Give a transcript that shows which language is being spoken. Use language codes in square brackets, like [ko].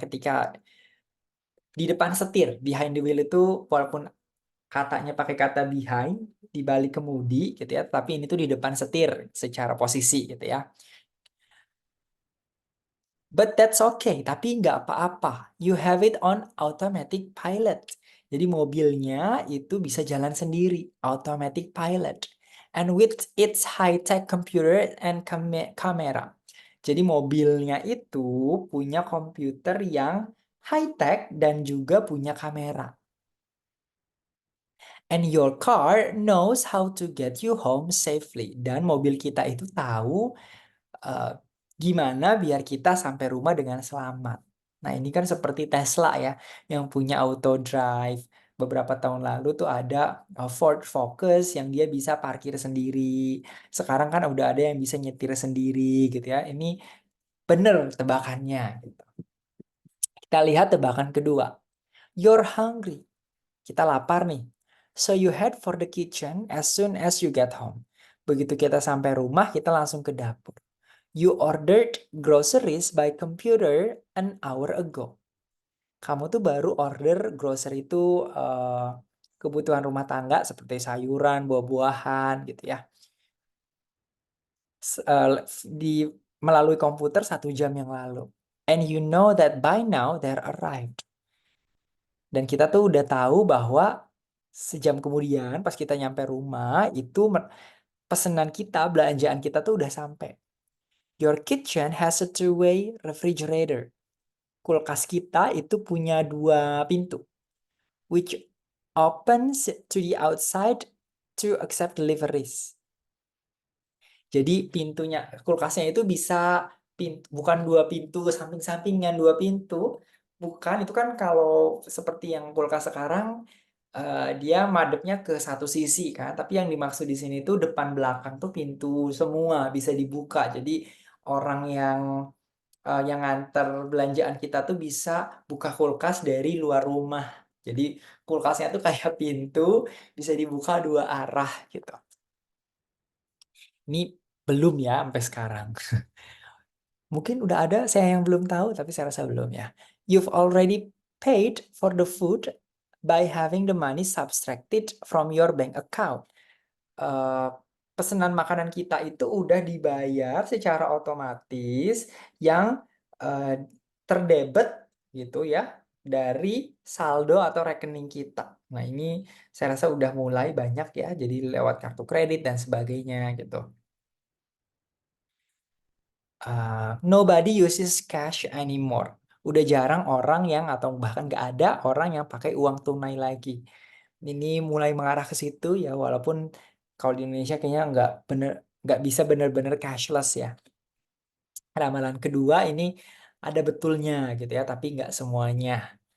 [id] Ketika di depan setir, [en] behind the wheel [id] itu walaupun katanya pakai kata behind di balik kemudi gitu ya, tapi ini tuh di depan setir secara posisi gitu ya. [en] But that's okay, [id] tapi nggak apa-apa. [en] You have it on automatic pilot. [id] Jadi mobilnya itu bisa jalan sendiri, automatic pilot. [en] And with its high-tech computer and camera. [id] Jadi mobilnya itu punya komputer yang high-tech dan juga punya kamera. [en] And your car knows how to get you home safely. [id] Dan mobil kita itu tahu uh, gimana biar kita sampai rumah dengan selamat. Nah, ini kan seperti Tesla ya, yang punya auto drive. Beberapa tahun lalu tuh ada Ford Focus yang dia bisa parkir sendiri. Sekarang kan udah ada yang bisa nyetir sendiri gitu ya. Ini bener tebakannya gitu. Kita lihat tebakan kedua. [en] You're hungry. [id] Kita lapar nih. [en] So you head for the kitchen as soon as you get home. [id] Begitu kita sampai rumah, kita langsung ke dapur. [en] You ordered groceries by computer an hour ago. [id] Kamu tuh baru order grocery itu kebutuhan rumah tangga seperti sayuran, buah-buahan gitu ya. Di melalui komputer 1 jam yang lalu. [en] And you know that by now they're arrived. [id] Dan kita tuh udah tahu bahwa sejam kemudian pas kita nyampe rumah itu pesanan kita, belanjaan kita tuh udah sampai. [en] Your kitchen has a two-way refrigerator. [id] Kulkas kita itu punya 2 pintu, [en] which opens to the outside to accept deliveries. [id] Jadi kulkasnya itu bisa bukan 2 pintu samping-sampingan, 2 pintu, Bukan, itu kan kalau seperti yang kulkas sekarang, dia madepnya ke satu sisi kan. Tapi yang dimaksud di sini tuh depan belakang tuh pintu semua bisa dibuka. Jadi orang yang nganter belanjaan kita tuh bisa buka kulkas dari luar rumah. Jadi kulkasnya tuh kayak pintu, bisa dibuka dua arah gitu. Ini belum ya sampai sekarang. Mungkin udah ada, saya yang belum tahu, tapi saya rasa belum ya. [en] You've already paid for the food by having the money subtracted from your bank account. [id] Eh, Pesanan makanan kita itu udah dibayar secara otomatis yang eh, terdebet gitu ya dari saldo atau rekening kita. Nah, ini saya rasa udah mulai banyak ya, jadi lewat kartu kredit dan sebagainya gitu. [en] Nobody uses cash anymore. [id] Udah jarang orang yang atau bahkan nggak ada orang yang pakai uang tunai lagi. Ini mulai mengarah ke situ ya, walaupun kalau di Indonesia kayaknya nggak bisa benar-benar cashless ya. Ramalan kedua ini ada betulnya gitu ya, tapi nggak semuanya.